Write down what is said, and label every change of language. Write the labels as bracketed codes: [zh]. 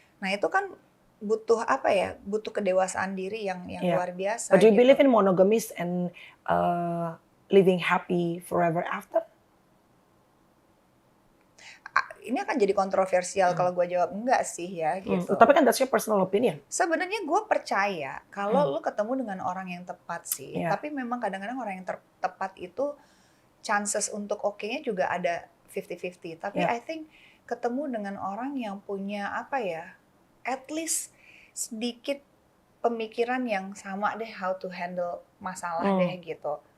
[id] Nah itu kan butuh butuh kedewasaan diri yang luar biasa. [en] But do you believe in monogamous and living happy forever after? [id] Ini akan jadi kontroversial kalau gue jawab enggak sih ya gitu. Tapi kan [en] that's your personal opinion. [id] Sebenarnya gue percaya kalau lu ketemu dengan orang yang tepat sih. Tapi memang kadang-kadang orang yang tepat itu chances untuk oke-nya juga ada 50-50. Tapi [en] I think [id] ketemu dengan orang yang punya [en] at least [id] sedikit pemikiran yang sama deh [en] how to handle [id] masalah deh gitu.